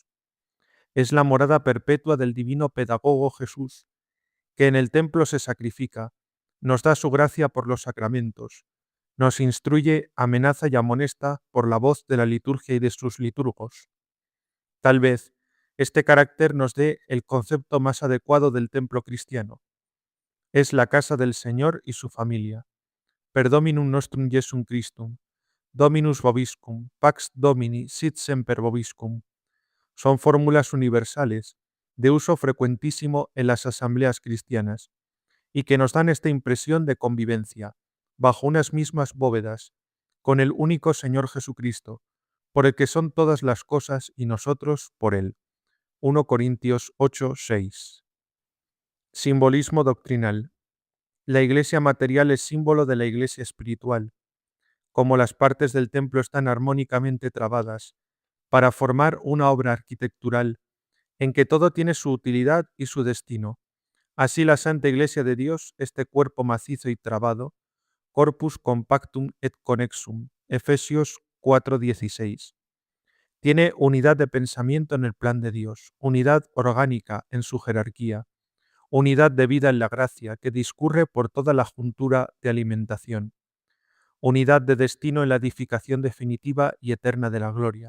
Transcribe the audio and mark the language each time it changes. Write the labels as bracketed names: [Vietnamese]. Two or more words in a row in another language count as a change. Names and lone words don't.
[Spanish] Es la morada perpetua del divino pedagogo Jesús, que en el templo se sacrifica, nos da su gracia por los sacramentos, nos instruye, amenaza y amonesta por la voz de la liturgia y de sus liturgos. Tal vez este carácter nos dé el concepto más adecuado del templo cristiano. Es la casa del Señor y su familia. [Latin] Per Dominum nostrum Jesum Christum, Dominus vobiscum, Pax Domini, sit semper vobiscum. [Spanish] Son fórmulas universales, de uso frecuentísimo en las asambleas cristianas, y que nos dan esta impresión de convivencia, bajo unas mismas bóvedas, con el único Señor Jesucristo, por el que son todas las cosas y nosotros por Él. 1 Corintios 8, 6. Simbolismo doctrinal. La iglesia material es símbolo de la iglesia espiritual. Como las partes del templo están armónicamente trabadas para formar una obra arquitectural en que todo tiene su utilidad y su destino, así la Santa Iglesia de Dios, este cuerpo macizo y trabado, [Latin] corpus compactum et connexum, [Spanish] Efesios 4:16. Tiene unidad de pensamiento en el plan de Dios, unidad orgánica en su jerarquía, unidad de vida en la gracia que discurre por toda la juntura de alimentación, unidad de destino en la edificación definitiva y eterna de la gloria.